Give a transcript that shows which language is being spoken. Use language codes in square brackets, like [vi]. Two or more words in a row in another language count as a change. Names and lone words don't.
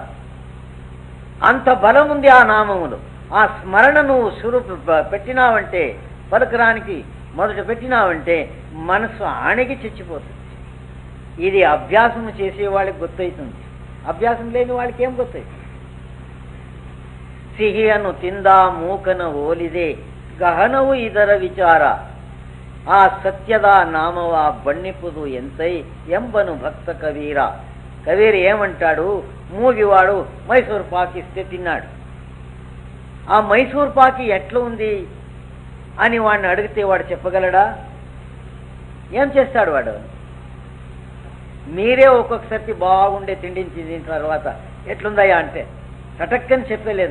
[te] అంత బలం ఉంది ఆ నామములో. ఆ స్మరణ నువ్వు పెట్టినావంటే, పలకరానికి మొదట పెట్టినావంటే మనసు అణిగి చచ్చిపోతుంది. ఇది అభ్యాసము చేసే వాళ్ళకి గుర్తవుతుంది, అభ్యాసం లేని వాళ్ళకి ఏం గుర్తవుతుంది? [kn] ಸಿಹಿಯನ್ನು ತಿಂದ ಮೂಕನ ಹೋಲಿದೆ ಗಹನವು ಇದರ ವಿಚಾರ ಆ ಸತ್ಯದ ನಾಮವ ಬಣ್ಣಿಪುದು ಎಂತೈ ಎಂಬನು ಭಕ್త కవీర. [te] కవీరు ఏమంటాడు? మూగివాడు మైసూర్ పాక్ ఇస్తే తిన్నాడు. ఆ మైసూర్ పాకి ఎట్లా ఉంది అని వాడిని అడిగితే వాడు చెప్పగలడా? ఏం చేస్తాడు వాడు? మీరే ఒక్కొక్కసారి బాగుండే తిండిని తిన్న తర్వాత ఎట్లుందయ్యా అంటే చటక్కని చెప్పలేదు.